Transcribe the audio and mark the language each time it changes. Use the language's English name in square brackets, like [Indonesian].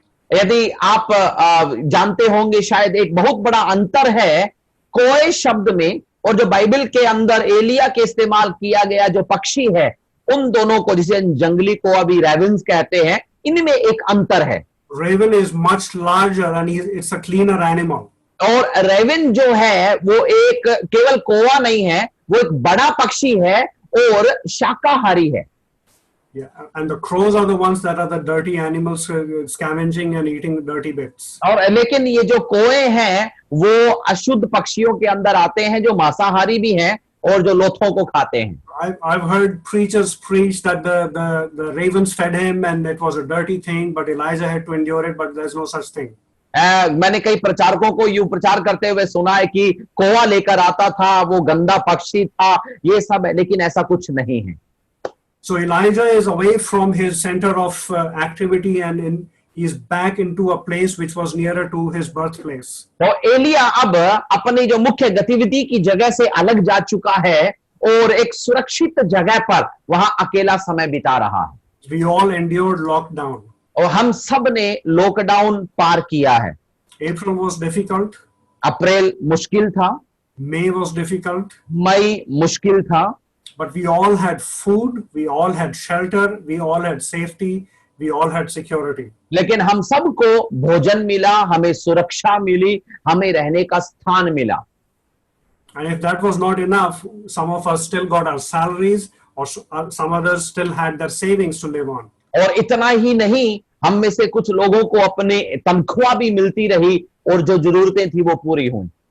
[Hindi] यदि आप जानते होंगे शायद एक बहुत बड़ा अंतर है कोए शब्द में और जो बाइबल के अंदर एलिया के इस्तेमाल किया गया जो पक्षी है उन दोनों को, जिसे जंगली को अभी रेवन्स कहते हैं, इनमें एक अंतर है। [English] Raven is much larger and it's a cleaner animal. [Hindi] और रेवन जो है वो एक केवल कोवा नहीं है, वो एक बड़ा पक्षी है और शाकाहारी है। [English] Yeah, and the crows are the ones that are the dirty animals, scavenging and eating dirty bits. [Hindi] और लेकिन ये जो कोए हैं वो अशुद्ध पक्षियों के अंदर आते हैं जो मांसाहारी भी हैं और जो लोथों को खाते हैं। [English] I've heard preachers preach that the ravens fed him and it was a dirty thing, but Elijah had to endure it, but there's no such thing. [Hindi] मैंने कई प्रचारकों को यूं प्रचार करते हुए सुना है कि कोवा लेकर आता था, वो गंदा पक्षी था, ये सब है, लेकिन ऐसा कुछ नहीं है। [English] So Elijah is away from his center of activity and he's back into a place which was nearer to his birthplace. [Hindi] तो एलिया अब अपनी जो मुख्य गतिविधि की जगह से अलग जा चुका है और एक सुरक्षित जगह पर वहां अकेला समय बिता रहा है। [English] We all endured lockdown. [Hindi] और हम सब ने लॉकडाउन पार किया है। [English] April was difficult. [Hindi] अप्रैल मुश्किल था, [English] May was difficult. [Hindi] मई मुश्किल था, [English] But we all had food, we all had shelter, we all had safety, we all had security. [Hindi] लेकिन हम सबको भोजन मिला, हमें सुरक्षा मिली, हमें रहने का स्थान मिला। [English] And if that was not enough, some of us still got our salaries or some others still had their savings to live on. [Hindi] और इतना ही नहीं, हम में से कुछ लोगों को अपने तनख्वाह भी मिलती रही और जो जरूरतें थी वो पूरी हुई।